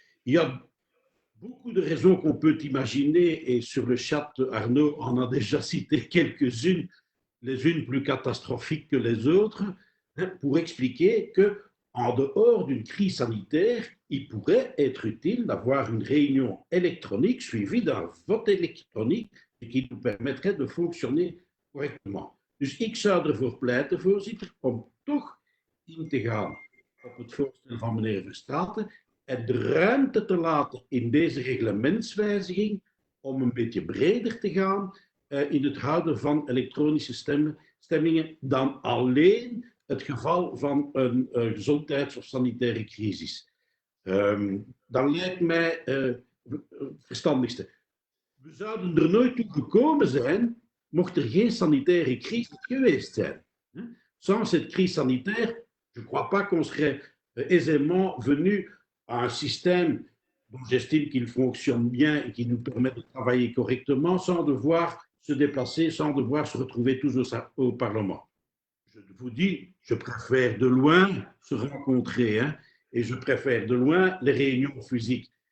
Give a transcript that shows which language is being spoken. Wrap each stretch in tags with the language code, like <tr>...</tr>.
<fr>Il y a beaucoup de raisons qu'on peut imaginer, et sur le chat, Arnaud en a déjà cité quelques-unes, les unes plus catastrophiques que les autres, pour expliquer qu'en dehors d'une crise sanitaire, il pourrait être utile d'avoir une réunion électronique suivie d'un vote électronique et qui nous permettrait de fonctionner correctement.</fr> <nl>Dus ik zou ervoor pleiten, voorzitter, om toch in te gaan op het voorstel van meneer Verstraeten en de ruimte te laten in deze reglementswijziging om een beetje breder te gaan in het houden van elektronische stemmingen dan alleen het geval van een gezondheids- of sanitaire crisis. Dat lijkt mij het verstandigste. We zouden er nooit toe gekomen zijn mocht er geen sanitaire crisis geweest zijn.</nl> <fr>Sans cette crise sanitaire, je ne crois pas qu'on serait aisément venu à un système dont j'estime qu'il fonctionne bien et qui nous permet de travailler correctement sans devoir se déplacer, sans devoir se retrouver tous au Parlement. Je vous dis, je préfère de loin se rencontrer, hein, et je préfère de loin les réunions physiques.</fr>